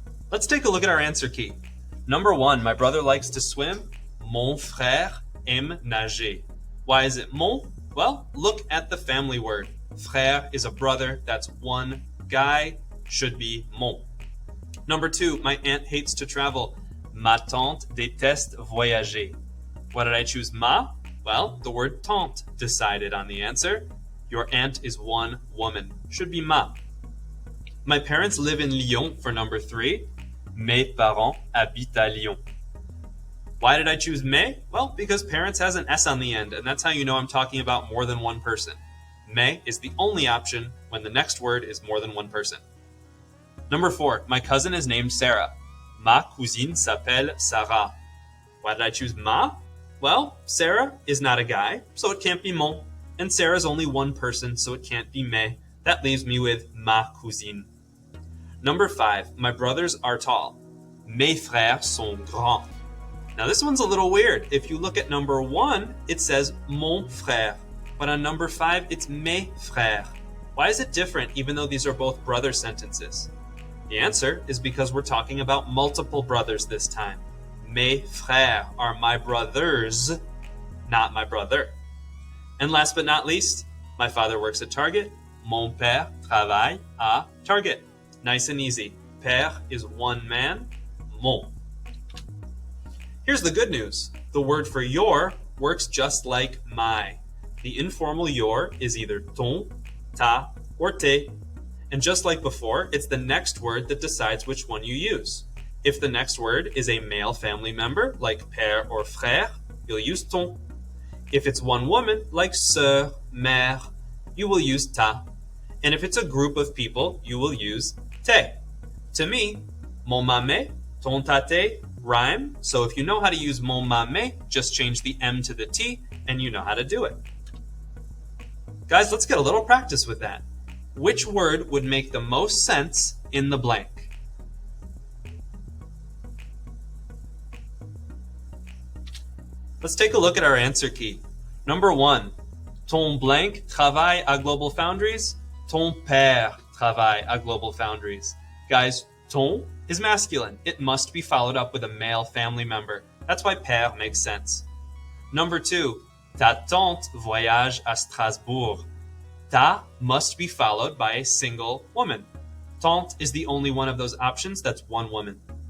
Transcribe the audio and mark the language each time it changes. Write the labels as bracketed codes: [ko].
[en] Let's take a look at our answer key. Number 1, my brother likes to swim. [fr] Mon frère aime nager. [en] Why is it mon? Well, look at the family word. Frère is a brother, that's one guy, should be mon. Number 2, my aunt hates to travel. [fr] Ma tante déteste voyager. [en] Why did I choose ma? Well, the word tante decided on the answer. Your aunt is one woman, should be ma. My parents live in Lyon for number 3. [fr] Mes parents habitent à Lyon. [en] Why did I choose mes? Well, because parents has an S on the end, and that's how you know I'm talking about more than one person. Mes is the only option when the next word is more than one person. Number 4, my cousin is named Sarah. [fr] Ma cousine s'appelle Sarah. [en] Why did I choose ma? Well, Sarah is not a guy, so it can't be mon. And Sarah's only one person, so it can't be mes. That leaves me with ma cousine. Number 5, my brothers are tall. [fr] Mes frères sont grands. [en] Now this one's a little weird. If you look at number 1, it says mon frère. But on number 5, it's mes frères. Why is it different even though these are both brother sentences? The answer is because we're talking about multiple brothers this time. Mes frères are my brothers, not my brother. And last but not least, my father works at Target. [fr] Mon père travaille à Target. [en] Nice and easy. Père is one man, mon. Here's the good news. The word for your works just like my. The informal your is either ton, ta, or te. And just like before, it's the next word that decides which one you use. If the next word is a male family member, like père or frère, you'll use ton. If it's one woman, like sœur, mère, you will use ta. And if it's a group of people, you will use te. To me, mon mame, ton tate rhyme, so if you know how to use mon mame, just change the M to the T, and you know how to do it. Guys, let's get a little practice with that. Which word would make the most sense in the blank? Let's take a look at our answer key. Number 1, ton blank travaille à Global Foundries. [fr] Ton père travaille à Global Foundries. [en] Guys, ton is masculine. It must be followed up with a male family member. That's why père makes sense. [fr] Number 2, ta tante voyage à Strasbourg. [en] Ta must be followed by a single woman. Tante is the only one of those options that's one woman.